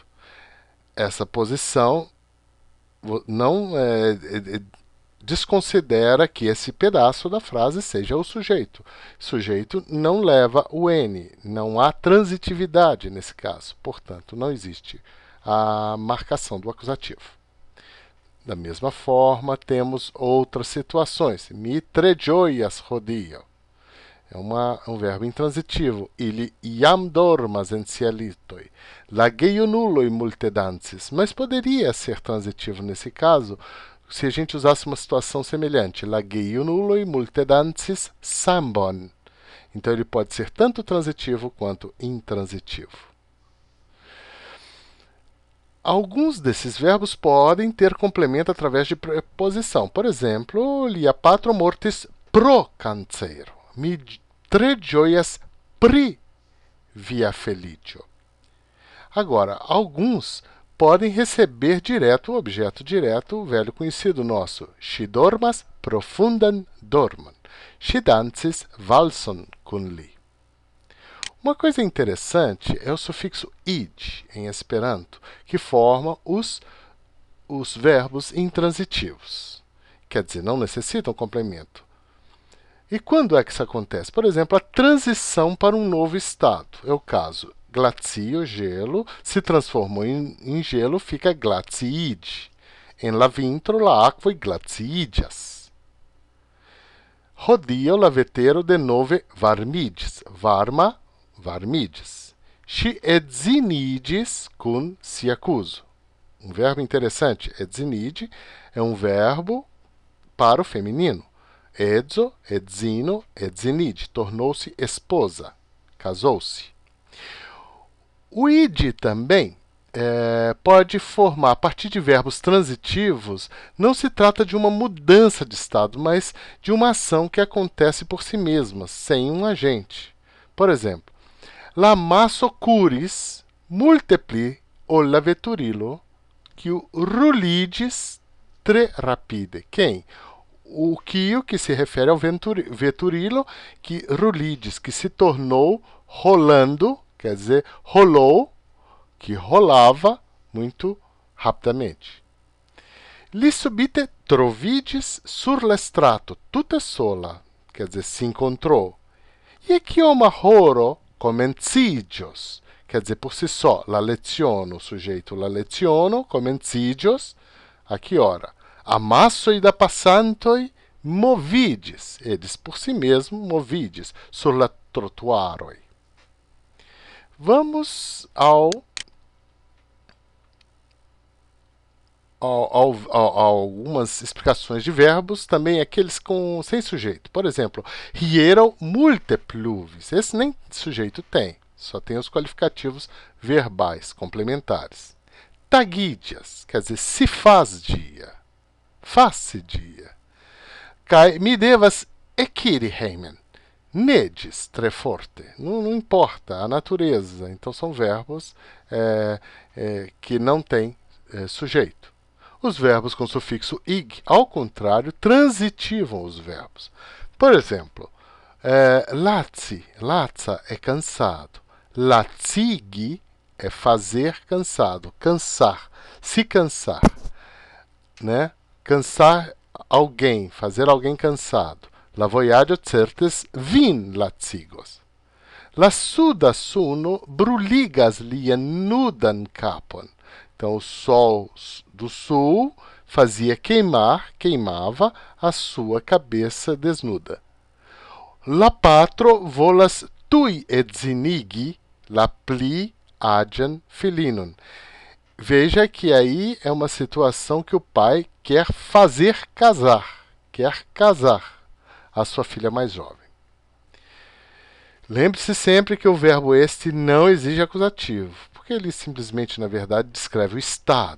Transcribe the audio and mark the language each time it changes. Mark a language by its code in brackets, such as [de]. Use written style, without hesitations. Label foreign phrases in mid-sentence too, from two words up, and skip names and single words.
[pt] Essa posição não desconsidera que esse pedaço da frase seja o sujeito. Sujeito não leva o N, não há transitividade nesse caso, portanto, não existe a marcação do acusativo. Da mesma forma, temos outras situações. [eo] Mi tre ĝojas hodiaŭ. [pt] É um verbo intransitivo. [eo] Ili iam dormas en sia litoj. La gejunuloj multe dancis. [pt] Mas poderia ser transitivo nesse caso, se a gente usasse uma situação semelhante. [eo] La gejunuloj multe dancis sambon. [pt] Então, ele pode ser tanto transitivo quanto intransitivo. Alguns desses verbos podem ter complemento através de preposição. Por exemplo, [eo] lia patro mortis pro cancero. Mi tre ĝojas pri via feliĉo. [pt] Agora, alguns podem receber direto o objeto direto, o velho conhecido nosso. [eo] Ŝi dormas profundan dormon. Ŝi dancis valson kun li. [pt] Uma coisa interessante é o sufixo id, em Esperanto, que forma os verbos intransitivos. Quer dizer, não necessitam complemento. E quando é que isso acontece? Por exemplo, a transição para um novo estado. É o caso glacio, gelo, se transformou em gelo, fica glaciide. [eo] En la vintro la aquae glaciiĝas. Hodiaŭ la vetero denove varmiĝis. Varma, varmiĝis. Ŝi edziniĝis kun sia kuzo. [pt] Um verbo interessante. Edziniĝi é um verbo para o feminino. [eo] Edzo, edzino, edziniĝi. [pt] Tornou-se esposa. Casou-se. O id também pode formar, a partir de verbos transitivos, não se trata de uma mudança de estado, mas de uma ação que acontece por si mesma, sem um agente. Por exemplo, [eo] la maso curis multipli olla veturilo quiu ruliĝis tre rapide. [pt] Quem? O quiu, que se refere ao veturilo, que ruliĝis, que se tornou rolando, quer dizer, rolou, que rolava muito rapidamente. [eo] Li subite troviĝis sur la strato, tute sola, [pt] quer dizer, se encontrou. [eo] E kioma horo komenciĝos, [pt] quer dizer, por si só, [eo] la leciono, [pt] o sujeito [eo] la leciono, komenciĝos, [pt] a que hora? [eo] Amassoj da passantoj moviĝis, [pt] eles por si mesmo [eo] moviĝis, sur la trotuaroj. [pt] Vamos a algumas explicações de verbos, também aqueles sem sujeito. Por exemplo, [eo] hieraŭ multe pluvis. [pt] Esse nem sujeito tem, só tem os qualificativos verbais complementares. Tagiĝas, quer dizer, se faz dia. Faz-se dia. [eo] Kaj mi devas ekiri hejmen. [pt] Nedes, [eo] tre forte. [pt] Não importa, a natureza. Então, são verbos que não têm sujeito. Os verbos com sufixo ig, ao contrário, transitivam os verbos. Por exemplo, lazi, laza é cansado. Lazigi é fazer cansado, cansar, se cansar. Né? Cansar alguém, fazer alguém cansado. [eo] La vojaĝo certes vin lacigos. La suda suno bruligas lian nudan kapon. [pt] Então, o sol do sul fazia queimava a sua cabeça desnuda. [eo] La patro volas tuj edzinigi la pli agian filinon. [pt] Veja que aí é uma situação que o pai quer fazer casar, quer casar a sua filha mais jovem. Lembre-se sempre que o verbo este não exige acusativo, porque ele simplesmente, na verdade, descreve o estado.